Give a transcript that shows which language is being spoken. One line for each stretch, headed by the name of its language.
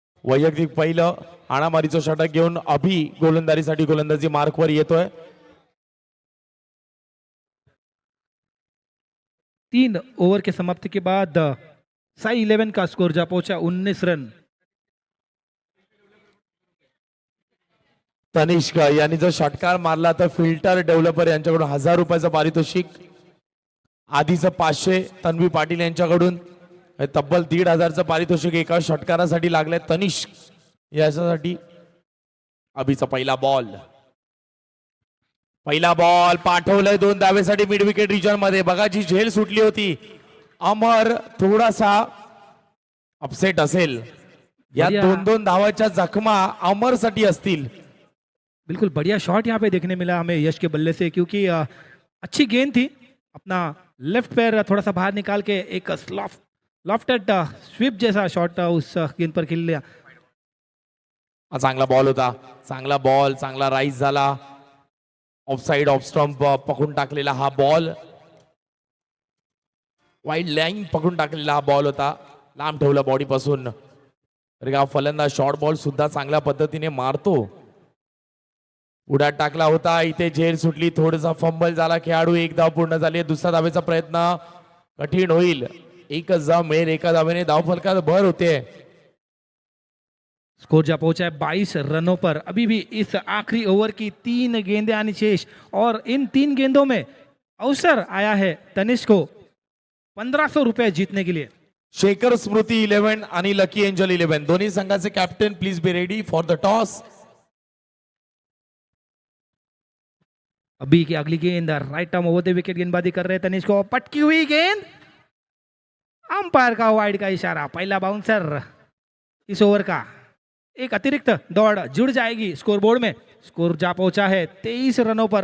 Marathi: वैयक्तिक पहिलं हाणामारीचं षटक घेऊन अभि गोलंदाजीसाठी गोलंदाजी मार्कवर येतोय.
Hindi: 3 ओवर के समाप्ति के बाद साई 11 का स्कोर जा पहुंचा 19 रन.
Marathi: तनिष्क यांनी जर षटकार मारला तर फिल्टर डेव्हलपर यांच्याकडून 1000 रुपयाचं पारितोषिक. आधीचं 500 तन्वी पाटील यांच्याकडून. तब्बल 1500चं पारितोषिक एका षटकारासाठी लागलंय तनिष्क याच्यासाठी. अभिचा पहिला बॉल पाठवलंय 2 धावेसाठी मिड विकेट रिजन मध्ये. बघा जी झेल सुटली होती, अमर थोडासा अपसेट असेल. या 2-2 धावाच्या जखमा अमर साठी असतील.
Hindi: बिल्कुल बढ़िया शॉट यहाँ पे देखने मिला हमें यश के बल्ले से, क्योंकि अच्छी गेंद थी. अपना लेफ्ट पैर थोड़ा सा बाहर निकाल के एक लॉफ्टेड स्वीप जैसा शॉट उस गेंद पर खेल लिया.
Marathi: चांगला बॉल होता, चांगला बॉल, चांगला राईज झाला. ऑफ साइड ऑफ स्टंप पकडून टाकलेला हा बॉल, वाईड लाईन पकडून टाकलेला हा बॉल होता. लांब ठेवला बॉडी पासून. फलंदाज शॉर्ट बॉल सुद्धा चांगल्या पद्धतीने मारतो. उड्यात टाकला होता, इथे झेल सुटली, थोडासा फंबल झाला, खेळाडू एक धाव पूर्ण झाली, दुसरा धावेचा प्रयत्न कठीण होईल. एकच धाव मिळेल, एका धावेने धावफलकात भर होते.
Hindi: स्कोर जा पहुंचा है 22 रनों पर। अभी भी इस आखिरी ओवर की 3 गेंदें आनी शेष और इन 3 गेंदों में अवसर आया है तनिष्क को 1500 रुपए जीतने के लिए।
Marathi: शेखर स्मृती 11 आणि लकी एंजल 11 दोन्ही संघाचे captain
English: Please be ready for the toss.
Hindi: अभी की अगली गेंद right arm over the wicket गेंदबाजी कर रहे तनिष्क को, पटकी हुई गेंद, अंपायर का वाइड का इशारा, पहला बाउंसर इस ओवर का। एक अतिरिक्त दौड़ जुड़ जाएगी स्कोरबोर्ड में। स्कोर जा पहुंचा है 23 रनों पर।